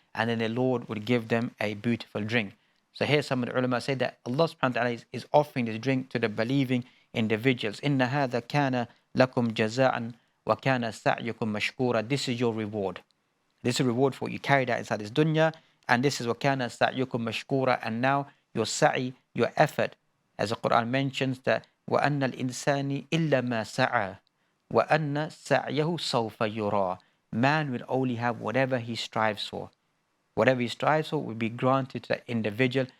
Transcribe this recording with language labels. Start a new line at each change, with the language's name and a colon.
English: And then the Lord would give them a beautiful drink. So here some of the ulama say that Allah subhanahu wa ta'ala is offering this drink to the believing individuals.
Arabic: إن هذا كان لكم جزاء وكان سعيكم مشكورا.
English: This is your reward. This is a reward for what you carried out inside this dunya. And this is
Arabic: وكان سعيكم مشكورا.
English: And now your sa'i, your effort, as the Quran mentions that
Arabic: وأن الإنسان إلا ما سعى وأن سعيه سوف يرى.
English: Man will only have whatever he strives for. Whatever he strives for will be granted to that individual.